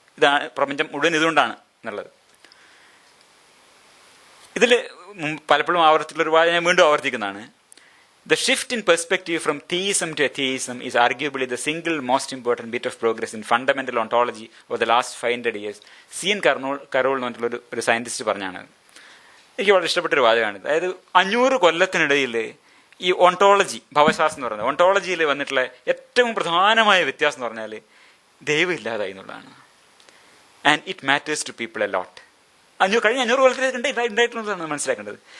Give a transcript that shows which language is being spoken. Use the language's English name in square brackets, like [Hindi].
[Malayalam] ഇതാണ് പ്രപഞ്ചം മുഴുവൻ ഇതുകൊണ്ടാണ് എന്നുള്ളത്. ഇതിൽ പലപ്പോഴും ആവർത്തിച്ചുള്ളൊരു വാചകം ഞാൻ വീണ്ടും ആവർത്തിക്കുന്നതാണ്. [English] The shift in perspective from theism to atheism is arguably the single most important bit of progress in fundamental ontology over the last 500 years. C.N. [Malayalam] Carol എന്ന് പറഞ്ഞിട്ടുള്ള ഒരു സയന്റിസ്റ്റ് പറഞ്ഞാണ്. എനിക്ക് വളരെ ഇഷ്ടപ്പെട്ടൊരു വാചകമാണ്. അതായത് 500 കൊല്ലത്തിനിടയിൽ ഈ ഓണ്ടോളജി, ഭവശാസ്ത്രം എന്ന് പറയുന്നത്, ഓണ്ടോളജിയിൽ വന്നിട്ടുള്ള ഏറ്റവും പ്രധാനമായ വ്യത്യാസം എന്ന് പറഞ്ഞാൽ ദൈവം ഇല്ലാതായി എന്നുള്ളതാണ്. [English] And it matters to people a lot. [Malayalam] കഴിഞ്ഞ 500 കൊല്ലത്തിലേക്ക് ഉണ്ടായിട്ടുള്ളതാണ് മനസ്സിലാക്കേണ്ടത്.